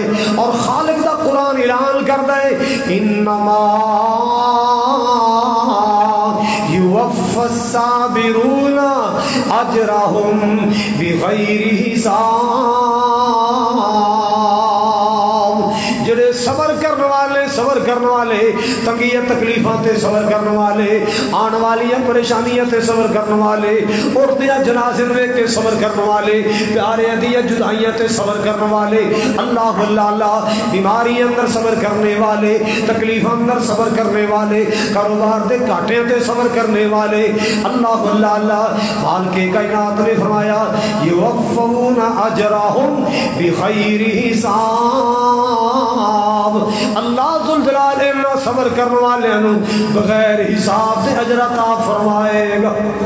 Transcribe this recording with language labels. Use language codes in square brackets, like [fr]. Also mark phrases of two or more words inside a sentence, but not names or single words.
[pa] اور خالق دا قرآن اعلان کر دے [ar] انما یوفی الصابرون اجرہم بغیر حساب، [pa] جڑے صبر کرنے والے تنگیاں تکلیفاں تے صبر کرنے والے، آن والی پریشانیاں تے صبر کرنے والے، اڑدیاں جنازے دیکھ کے صبر کرنے والے، پیاریاں دیاں جدائیاں تے صبر کرنے والے، اللہ بیماری اندر صبر کرنے والے، تکلیفاں اندر صبر کرنے والے، کاروبار دے گھاٹے تے صبر کرنے والے، اللہ مالک کائنات نے فرمایا [ar] یوفون اجرہم بغیر حساب، [ur] اللہ ذوالجلال صبر کرنے والے بغیر حساب سے اجر عطا فرمائے گا۔